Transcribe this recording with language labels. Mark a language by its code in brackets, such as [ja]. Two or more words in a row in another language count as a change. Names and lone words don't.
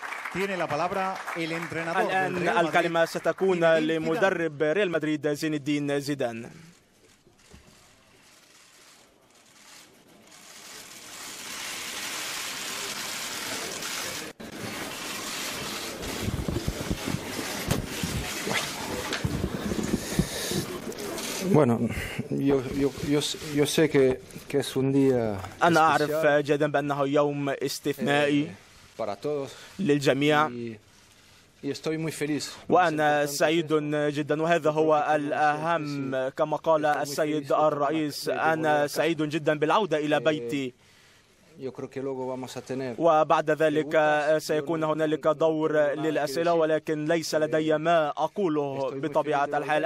[ar] الآن الكلمة ستكون لمدرب ريال مدريد زين الدين زيدان. [es] Bueno, yo sé que es un día [ar] أنا أعرف جيدا بأنه يوم استثنائي للجميع، وأنا سعيد جدا، وهذا هو الأهم كما قال السيد الرئيس. أنا سعيد جدا بالعودة إلى بيتي، وبعد ذلك سيكون هنالك دور للأسئلة، ولكن ليس لدي ما أقوله بطبيعة الحال.